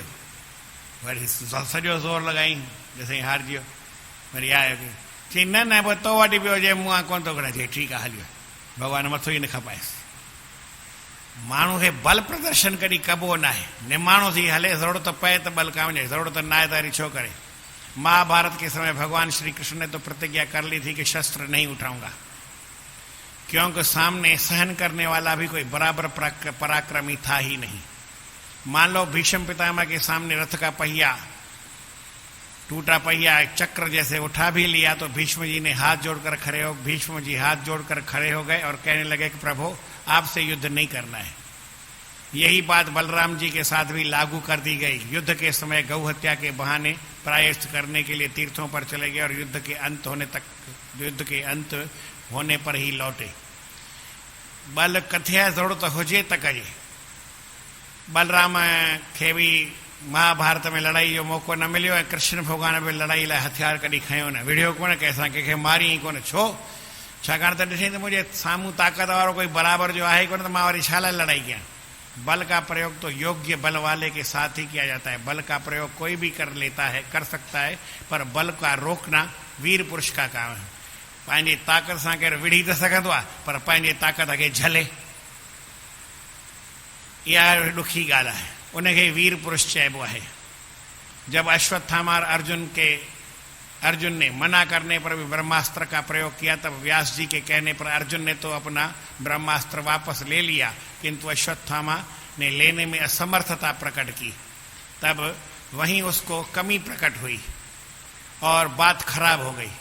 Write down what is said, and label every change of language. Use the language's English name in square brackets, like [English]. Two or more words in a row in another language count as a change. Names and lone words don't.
[Sindhi] वरी सॼो ज़ोर लॻाई, ॾिसई हारजी वियो। वरी आयो, चई न न पोइ तो वटि पियो हुजे, मूं कोन थो खणे। चई ठीकु आहे हलियो। भॻवान मथो ई न खपाएसि। माण्हू खे बल प्रदर्शन कॾहिं कबो न आहे। निमाणो थी हले, ज़रूरत पए त बल कान वञे, ज़रूरत न आहे त वरी छो करे। [Hindi] महाभारत के समय भगवान श्री कृष्ण ने तो प्रतिज्ञा कर ली थी कि शस्त्र नहीं उठाऊंगा, क्योंकि सामने सहन करने वाला भी कोई बराबर पराक्रमी था ही नहीं। मान लो भीष्म पितामह के सामने रथ का पहिया टूटा पहिया चक्र जैसे उठा भी लिया तो भीष्म जी ने हाथ जोड़कर खड़े हो भीष्म जी हाथ जोड़कर खड़े हो गए और कहने लगे कि प्रभु आपसे युद्ध नहीं करना है। यही बात बलराम जी के साथ भी लागू कर दी गई। युद्ध के समय गौ हत्या के बहाने प्रायश्चित करने के लिए तीर्थों पर चले गए और युद्ध के अंत होने पर ही लौटे। [Sindhi] बल कथिया जरूरत हुजे त कजे। बलराम खे भी महाभारत में लड़ाई जो मौक़ो न मिलियो ऐं कृष्ण भॻवान बि लड़ाई लाइ हथियार कॾहिं खयो न विढ़ियो कोन कंहिंसां कंहिंखे मारी ई कोन। छो? छाकाणि त ॾिठईं त मुंहिंजे साम्हूं ताक़त वारो कोई बराबर जो आहे कोन त मां वरी छा लाइ लड़ाई कयां। [Hindi] बल का प्रयोग तो योग्य बल वाले के साथ ही किया जाता है। बल का प्रयोग कोई भी कर सकता है, पर बल का रोकना वीर पुरुष का काम है। [Sindhi] पंहिंजी ताक़त सां केरु विढ़ी त सघंदो आहे, पर पंहिंजी ताक़त खे झले, इहा ॾुखी ॻाल्हि आहे। उनखे वीर पुरुष चइबो आहे। [Hindi] जब अश्वत्थामा अर्जुन ने मना करने पर भी ब्रह्मास्त्र का प्रयोग किया, तब व्यास जी के कहने पर अर्जुन ने तो अपना ब्रह्मास्त्र वापस ले लिया, किंतु अश्वत्थामा ने लेने में असमर्थता प्रकट की। तब वहीं उसको कमी प्रकट हुई और बात खराब हो गई।